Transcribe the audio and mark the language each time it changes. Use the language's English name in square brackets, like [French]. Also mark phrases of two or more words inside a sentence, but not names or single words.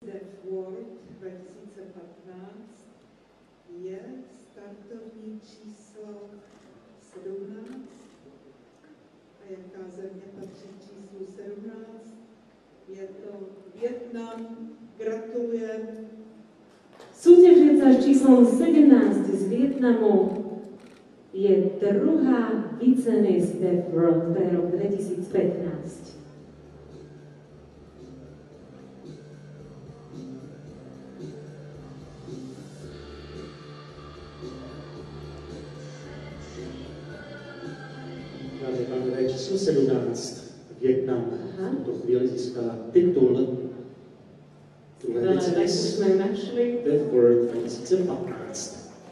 [Czech] World 2015 je startovní číslo 17. A jaká země patří číslu 17? Je to Vietnam. [Slovak] Gratulujem. Súťažiaca s číslom 17 z Vietnamu je druhá Vice Miss Deaf World pre rok 2015. [Czech] Dámy a pánové, číslo 17, Vietnam, v tuto chvíli získala titul druhé Vice Miss Deaf World 2015.